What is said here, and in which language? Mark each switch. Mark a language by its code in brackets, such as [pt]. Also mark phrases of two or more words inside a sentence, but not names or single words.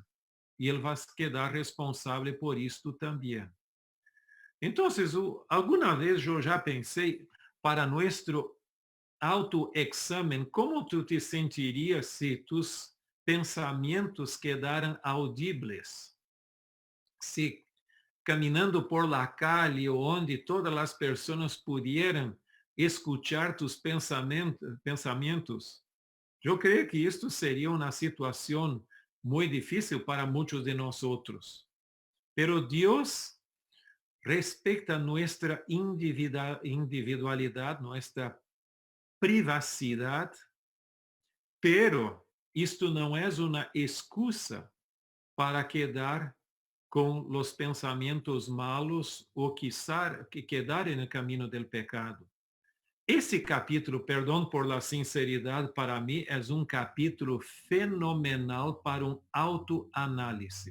[pt] E ele vai quedar responsável por isto também. Então, alguma vez eu já pensei, para nosso autoexame, como tu te sentirias se tus pensamentos quedaram audíveis? [es] Se caminando por la calle [pt] onde todas as pessoas [es] pudieran escuchar tus pensamientos, [pt] eu creio que isto seria uma situação muito difícil para muitos de nós. Pero Deus respeita [es] nuestra individualidad, nuestra privacidad, [pt] pero isto não é uma excusa para quedar com os pensamentos malos ou quedar no caminho do pecado. Esse capítulo, perdão por la sinceridade, para mim é um capítulo fenomenal para um autoanálise.